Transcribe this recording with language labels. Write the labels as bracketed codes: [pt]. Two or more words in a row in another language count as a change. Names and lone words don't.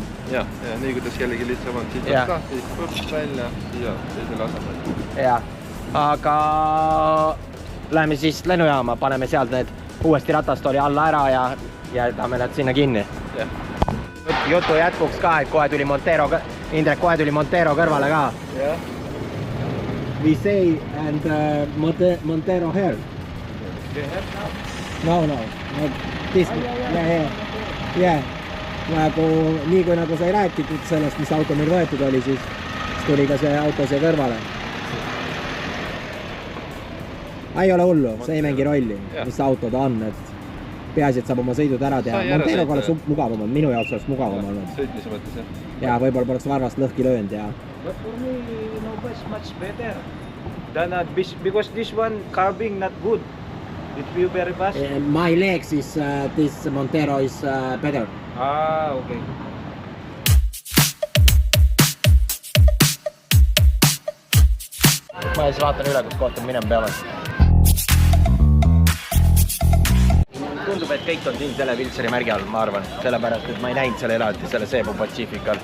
[et] Ja, nii kuidas kellegi lihtsam on. Siit on lahti, põps välja ja teisele asemel. Ja, aga läheme siis lennujaama, paneme sealt need uuesti ratastooli alla ära ja jätame need sinna kinni. Jutu jätkuks ka, et kohe tuli Montero, Indrek kohe tuli Montero kõrvale ka. [en] We say and Montero here. No. This, yeah. [et] Nagu, nii kui nagu sai rääkitud sellest, mis auto meil võetud oli, siis tuli ka see auto siia kõrvale. Ei ole hullu, see ei mängi rolli, mis auto ta on, et peaasi, et saab oma sõidud ära teha. Monteroga oleks mugavam olnud, minu jaoks oleks mugavam olnud. Sõitmise mõttes, jah. Ja võib-olla poleks varvast lõhki löönud ja... [en] But for me, it's much better than because this one carving not good. It feel very fast. My legs is this Montero is better. Okay. [et] Ma siis vaatan üle, kus kohta minema peame. Tundub, et kõik on siin selle Wilseri märgi all, ma arvan. Sellepärast, et ma ei näinud selle eraldi, selle Cebu Pacifical.